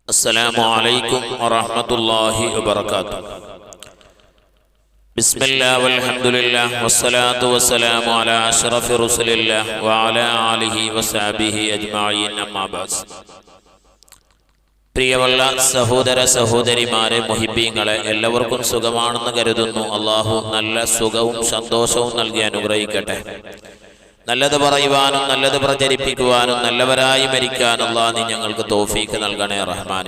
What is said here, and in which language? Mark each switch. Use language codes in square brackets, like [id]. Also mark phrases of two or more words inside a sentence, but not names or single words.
[ar] السلام عليكم ورحمة الله وبركاته. بسم الله والحمد لله والصلاة والسلام على أشرف رسل الله وعلى آله وصحبه أجمعين أما بعد. [ml] പ്രിയമുള്ള സഹോദര സഹോദരിമാരെ, മുഹിബ്ബീങ്ങളെ, എല്ലാവർക്കും സുഖമാണെന്ന് കരുതുന്നു. അള്ളാഹു നല്ല സുഖവും സന്തോഷവും നൽകി അനുഗ്രഹിക്കട്ടെ. നല്ലത് പറയുവാനും നല്ലത് പ്രചരിപ്പിക്കുവാനും നല്ലവരായി മരിക്കാൻ അല്ലാഹ് നീ ഞങ്ങൾക്ക് തൗഫീഖ് നൽകണേ റഹ്മാനെ.